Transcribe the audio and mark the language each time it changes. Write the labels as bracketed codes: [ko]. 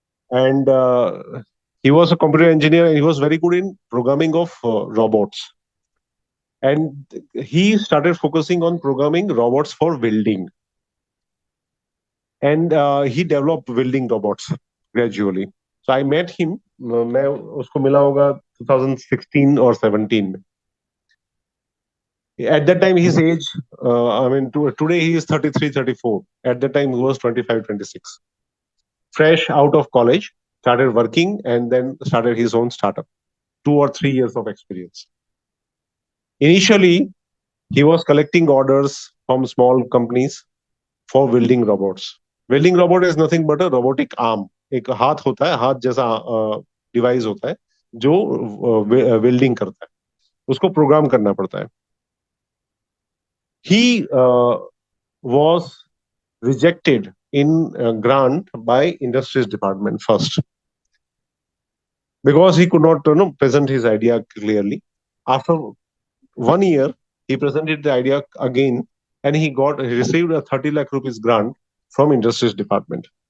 [en] And he was a computer engineer, and he was very good in programming of robots. And he started focusing on programming robots for welding. And he developed welding robots gradually. So I met him. [hi] मैं उसको मिला होगा 2016 or 17. [en] At that time, his age, today he is 33, 34. At that time, he was 25, 26. Fresh out of college, started working, and then started his own startup. 2 or 3 years of experience. Initially, he was collecting orders from small companies for welding robots. Welding robot is nothing but a robotic arm. [hi] एक हाथ होता है, हाथ जैसा device होता है जो welding करता है, उसको प्रोग्राम करना पड़ता है. [en] He was rejected in grant by industries department first because he could not present his idea clearly. After 1 year, he presented the idea again, and he received a 30 lakh rupees grant from industries department.